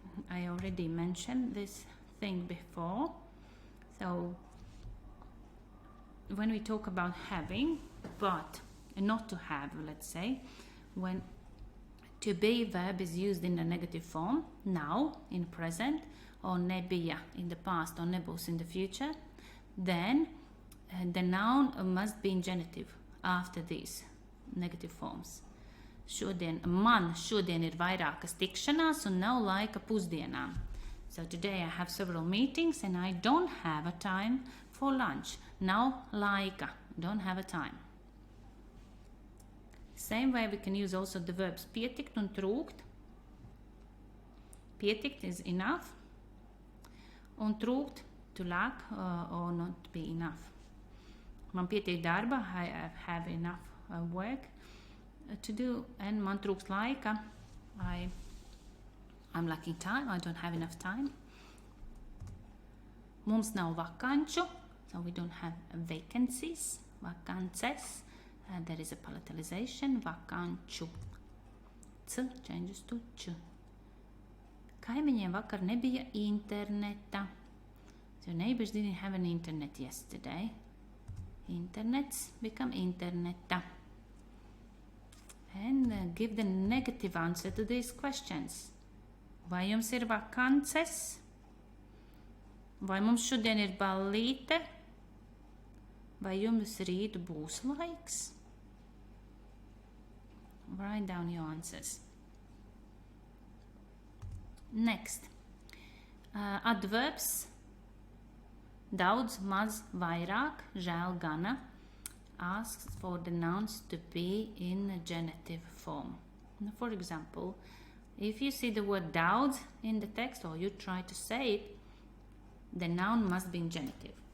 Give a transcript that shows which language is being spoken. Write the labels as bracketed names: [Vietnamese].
[English] I already mentioned this thing before. So when we talk about having, but not to have, let's say, when to be verb is used in the negative form, now in present, or nebija in the past, or nebūs in the future, then the noun must be in genitive after these negative forms. [Latvian] Man šodien ir vairākas tikšanās un nav laika pusdienām. [English] So today I have several meetings and I don't have a time for lunch. [Latvian] Nav laika, [English] don't have a time. Same way we can use also the verbs pietikt un trūkt. Pietikt is enough, un trūkt to lack or not be enough. [Latvian] Man pietiek darba, [English] I have enough work to do, and [Latvian] man trūkst laika, [English] I'm lacking time, I don't have enough time. [Latvian] Mums nav vakanču, [English] so we don't have vacancies, vakances. There is a palatalization, vakanču. C changes to č. [Latvian] Kaimiņiem vakar nebija interneta. [English] So neighbors didn't have an internet yesterday. Internets become interneta. And give the negative answer to these questions. [Latvian] Vai jums ir vakances? Vai mums šodien ir ballīte? Vai jums rīt būs laiks? [English] Write down your answers. Next. Adverbs. [Latvian] Daudz, maz, vairāk, žēl, gana. [English] Asks for the nouns to be in a genitive form. Now, for example, if you see the word daudz in the text, or you try to say it, the noun must be in genitive.